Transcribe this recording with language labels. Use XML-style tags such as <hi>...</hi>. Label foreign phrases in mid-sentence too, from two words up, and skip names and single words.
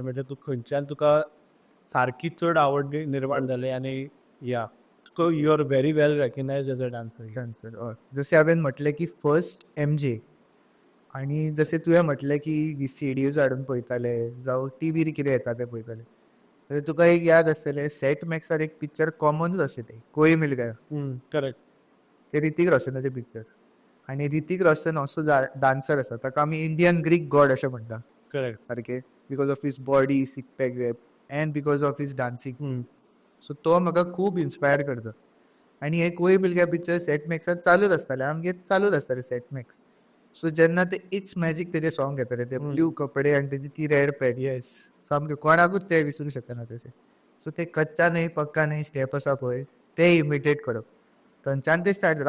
<kok>म्हणजे तूं खंयच्यान तुका सारकी चड आवड निर्माण जाली आनी या</kok> <en>you are very well recognized as a dancer.</en> <kok>डान्सर जशें हांवें म्हटलें की फर्स्ट एमजे आनी जशें तुवें म्हटलें की VCDज हाडून पळयताले जावं टीव्हीर कितें येता तें पळयताले जाल्यार तुका एक याद आसतलें सेट मॅक्सार एक पिक्चर कॉमनूच आसलें तें कोई मिल गया. करेक्ट. ते ऋतिक रोशनाचें पिक्चर. आनी ऋतिक रोशन असो डान्सर आसा ताका आमी</kok> <en>Indian Greek god</en> <kok>अशें म्हणटा. करेक्ट.</kok> <en>सारकें because of his body six pack abs and because of his dancing.</en> <kok>सो तो म्हाका खूब इन्स्पायर करता. आनी हे कोई मिल गया पिक्चर सेट मॅक्सार चालूच आसतालें आमगेर चालूच आसतालें सेट मॅक्स. सो जेन्ना ते इट्स मॅजीक तेजें सॉंग येतालें ते ब्ल्यू कपडे आनी तेजी ती</kok> <en>red pad</en> <kok>येस. सामकें कोणाकूच ते विसरूं शकना तशें. सो ते कच्चा न्हय पक्का न्हय स्टेप आसा पळय ते इमिटेट करप थंयच्यान ते स्टार्ट जालें.</kok>